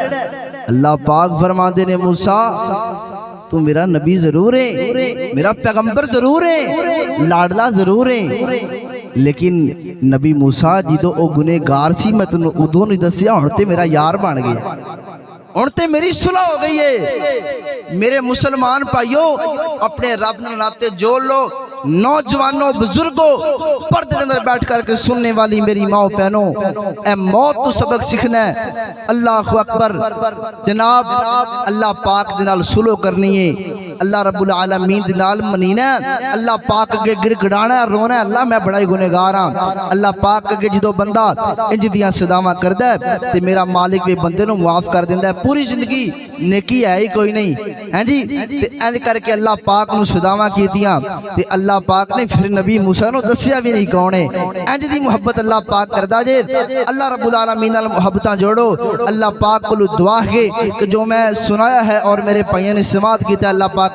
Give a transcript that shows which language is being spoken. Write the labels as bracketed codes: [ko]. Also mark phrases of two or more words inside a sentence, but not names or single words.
[pa] اللہ پاک فرماتے نے موسیٰ تو میرا نبی ضرور ہے، میرا پیغمبر ضرور ہے، لاڈلا ضرور ہے، لیکن نبی موسیٰ جو او گنہگار سی میں تین اودوں نہیں دسیا، ہن تے میرا یار بن گیا، ہن تے میری صلح ہو گئی ہے. میرے مسلمان بھائیو اپنے رب نال ناتے جوڑ لو، نوجوانو بزرگو پردے کے اندر بیٹھ کرکے سننے والی میری ماؤ بہنو، اے موت تو سبق سیکھنا ہے. [ar] الله أكبر [pa] جناب، اللہ پاک دے نال صلح کرنی ہے, [ar] الله رب العالمين [pa] دے نال منینا، اللہ پاک اگے گڑگڑانا رونا، اللہ میں بڑا ہی گنہگار ہاں. اللہ پاک اگے جو بندہ اینج دیاں صداواں کردا ہے تے میرا مالک بھی بندے نوں معاف کر دیندا ہے. پوری زندگی نیکی ہے ہی کوئی نہیں ہے جی، تے اینج کرکے اللہ پاک نوں صداواں کیتیاں تے اللہ پاک نے پھر نبی موسیٰ نوں دسیا بھی نہیں کون ہے. اینج دی محبت اللہ پاک کردا جے. [ar] الله رب العالمين [pa] نال محبتاں جوڑو. اللہ پاک کول دعا ہے کہ جو میں سنایا ہے اور میرے بھائیوں نے سماعت کیتا، اللہ پاک